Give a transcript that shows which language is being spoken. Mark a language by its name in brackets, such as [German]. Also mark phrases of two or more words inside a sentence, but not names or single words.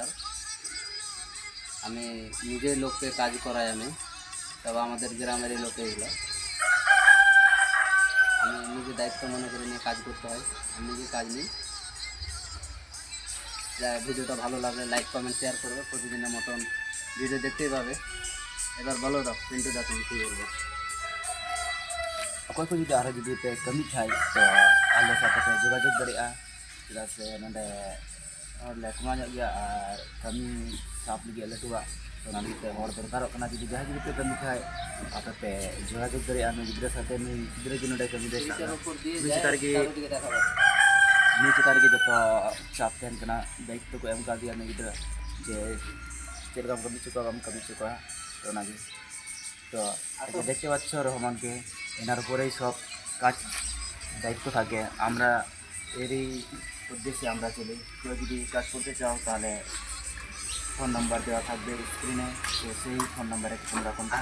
[Bangla] আমি নিজের লোককে কাজ করাই, আমি তবে আমাদের গ্রামেরই লোকে এগুলো আমি নিজে দায়িত্ব মনে করে নিয়ে কাজ করতে হয়। আমি নিজে কাজ নিই। যা ভিডিওটা ভালো লাগলে [English] like comment share [Bangla] করবে। প্রতিদিনের মতন ভিডিও দেখতেই পাবে। এবার বলো দাও পিন্টু দা, তুমি কী বলবো? [Santali] ᱚᱠᱚᱭ ᱠᱚ ᱡᱩᱫᱤ ᱟᱨᱦᱚᱸ ᱡᱩᱫᱤ ᱯᱮ ᱠᱟᱹᱢᱤ ᱠᱷᱟᱡ ᱛᱚ ᱟᱞᱮ ᱥᱟᱶᱛᱮ ᱯᱮ ᱡᱳᱜᱟᱡᱳᱜᱽ ᱫᱟᱲᱮᱭᱟᱜᱼᱟ, ᱪᱮᱫᱟᱜ ᱥᱮ ᱱᱚᱰᱮ ᱦᱚᱲᱞᱮ ᱠᱚᱢᱟᱣ ᱧᱚᱜ ᱜᱮᱭᱟ ᱟᱨ ᱠᱟᱹᱢᱤ ᱥᱟᱵ ᱞᱟᱹᱜᱤᱫ ᱞᱟᱹᱴᱩᱣᱟᱜ, ᱛᱚ ᱚᱱᱟ ᱞᱟᱹᱜᱤᱫ ᱛᱮ ᱦᱚᱲ ᱫᱚᱨᱠᱟᱨᱚᱜ ᱠᱟᱱᱟ᱾ ᱡᱩᱫᱤ ᱡᱟᱦᱟᱸᱭ ᱡᱩᱫᱤ ᱯᱮ ᱠᱟᱹᱢᱤ ᱠᱷᱟᱡ ᱟᱯᱮ ᱯᱮ ᱡᱳᱜᱟᱡᱳᱜᱽ ᱫᱟᱲᱮᱭᱟᱜᱼᱟ ᱱᱩᱭ ᱜᱤᱫᱽᱨᱟᱹ ᱥᱟᱶᱛᱮ᱾ ᱱᱩᱭ ᱜᱤᱫᱽᱨᱟᱹ ᱡᱮ ᱱᱚᱰᱮ ᱠᱟᱹᱢᱤ ᱫᱚᱭ ᱥᱟᱵ ᱱᱩᱭ ᱪᱮᱛᱟᱱ ᱨᱮᱜᱮ ᱡᱚᱛᱚ ᱪᱟᱯ ᱛᱟᱦᱮᱱ ᱠᱟᱱᱟ, ᱫᱟᱭᱤᱛᱛᱚ ᱠᱚ ᱮᱢ ᱠᱟᱣᱫᱮᱭᱟ ᱱᱩᱭ ᱜᱤᱫᱽᱨᱟᱹ ᱡᱮ ᱪᱮᱫ ᱞᱮᱠᱟᱢ ᱠᱟᱹᱢᱤ ᱦᱚᱪᱚ ᱠᱚᱣᱟ, ᱵᱟᱢ ᱠᱟᱹᱢᱤ ᱦᱚᱪᱚ ᱠᱚᱣᱟ। [Bangla] তো ওনাকে তো দেখতে পাচ্ছ রহমানকে, এনার উপরেই সব কাজ দায়িত্ব থাকে। আমরা এরই উদ্দেশ্যে আমরা চলি। কেউ যদি কাজ করতে চাও তাহলে [English] phone number [Bangla] দেওয়া থাকবে স্ক্রিনে, তো সেই [English] phone number [Bangla] তোমরা কন্ট্যাক্ট